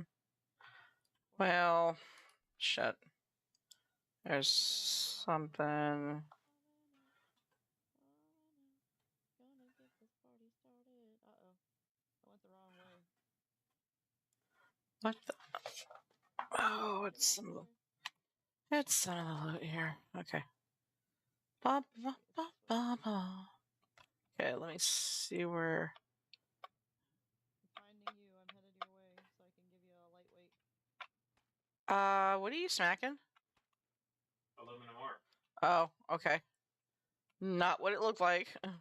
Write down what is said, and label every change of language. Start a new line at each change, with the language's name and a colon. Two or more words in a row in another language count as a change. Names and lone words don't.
English: Well, shit. There's something. Gonna get this party started. Uh-oh. I went the wrong way. What the? Oh, Get it's off some of there. it's some of the loot here. Okay. Ba, ba, ba, ba, ba. Okay, let me see where. I'm finding you. I'm headed your way, so I can give you a lightweight. What are you smacking? Aluminum ore. Oh, okay. Not what it looked like.